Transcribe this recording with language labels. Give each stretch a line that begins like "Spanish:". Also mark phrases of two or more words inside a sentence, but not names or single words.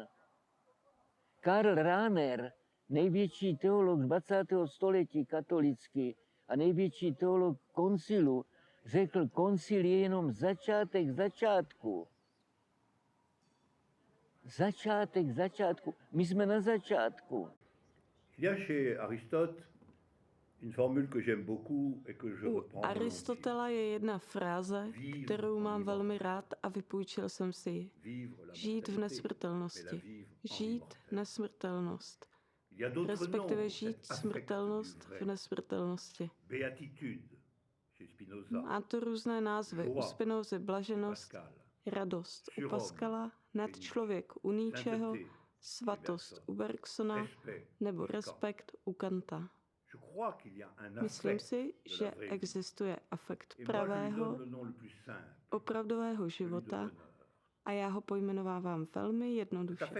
Czech: Karl Rahner, největší teolog 20. století katolický a největší teolog koncilu, řekl, koncil je jenom začátek začátku. Začátek začátku. My jsme na začátku.
French: Il y a chez Aristote une formule que j'aime beaucoup et que je
Czech: U
French: reprends.
Czech: Aristotela je jedna fráze, kterou mám velmi rád a vypůjčil jsem si ji. Žít v nesmrtelnosti. Žít nesmrtelnost. Respektive žít smrtelnost v nesmrtelnosti.
French: Béatitude chez Spinoza.
Czech: Má to různé názvy. U Spinozy blaženost, radost u Pascala, nadčlověk u Nietzscheho, svatost u Bergsona nebo respekt u Kanta. Myslím si, že existuje afekt pravého, opravdového života a já ho pojmenovávám velmi jednoduše.